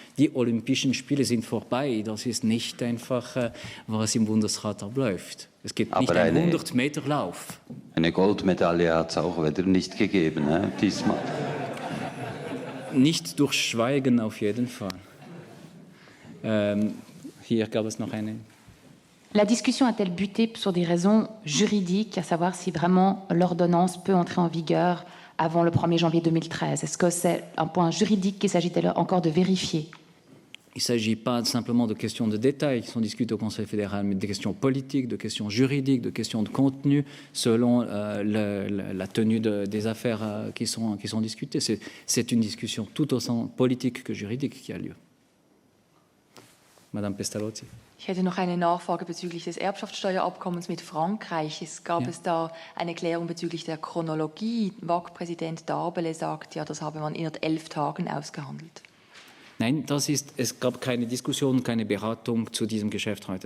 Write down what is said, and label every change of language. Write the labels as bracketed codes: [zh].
[de] Die Olympischen Spiele sind vorbei. Das ist nicht einfach, was im Bundesrat abläuft. Es gibt nicht einen 100-Meter-Lauf. Eine Goldmedaille hat es auch wieder nicht gegeben, diesmal. Nicht durch Schweigen auf jeden Fall. Hier gab es noch eine. [fr] La discussion a-t-elle buté sur des raisons juridiques, à savoir si vraiment l'ordonnance peut entrer en vigueur avant le 1er janvier 2013? Est-ce que c'est un point juridique qu'il s'agit encore de vérifier? Il ne s'agit pas simplement de questions de détails qui sont discutées au Conseil fédéral, mais de questions politiques, de questions juridiques, de questions de contenu, selon la tenue des affaires qui sont discutées. C'est une discussion tout autant politique que juridique qui a lieu. Madame Pestalozzi. [de] Ich hätte noch eine Nachfrage bezüglich des Erbschaftssteuerabkommens mit Frankreich. Gab es da eine Klärung bezüglich der Chronologie? WAC-Präsident Darbele sagt, ja, das habe man innerhalb 11 Tagen ausgehandelt. Nein, es gab keine Diskussion, keine Beratung zu diesem Geschäft heute.